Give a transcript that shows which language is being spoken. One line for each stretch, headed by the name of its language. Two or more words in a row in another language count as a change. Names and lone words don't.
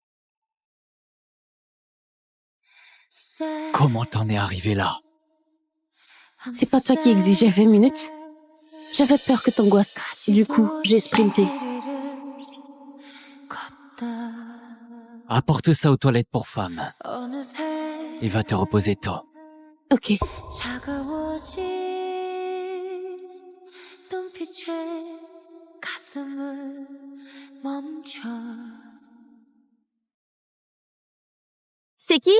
French: Comment t'en es arrivé là? C'est pas toi qui exigeais 20 minutes? J'avais peur que t'angoisses. Du coup, j'ai sprinté. Apporte ça aux toilettes pour femmes.
Korean: 어느새
French: Et va te reposer tôt. Ok.
Korean: 차가워진 눈빛에 가슴을 멈춰.
French: C'est qui?